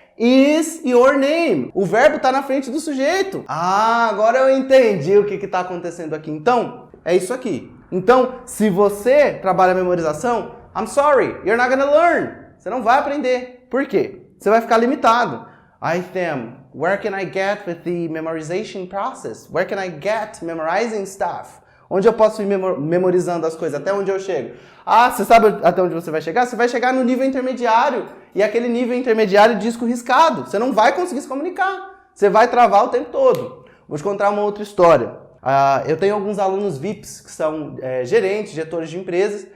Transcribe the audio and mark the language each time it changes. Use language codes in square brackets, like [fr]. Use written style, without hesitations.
[en] Is your name. [pt] O verbo está na frente do sujeito. Ah, agora eu entendi o que está acontecendo aqui. Então, é isso aqui. Então, se você trabalha a memorização, [en] I'm sorry, you're not gonna learn. [pt] Você não vai aprender. Por quê? Você vai ficar limitado. [en] I Sam, where can I get with the memorization process? Where can I get memorizing stuff? [pt] Onde eu posso ir memorizando as coisas? Até onde eu chego? Ah, você sabe até onde você vai chegar? Você vai chegar no nível intermediário. E aquele nível intermediário é disco riscado. Você não vai conseguir se comunicar. Você vai travar o tempo todo. Vou te contar uma outra história. Eu tenho alguns alunos VIPs que são gerentes, diretores de empresas.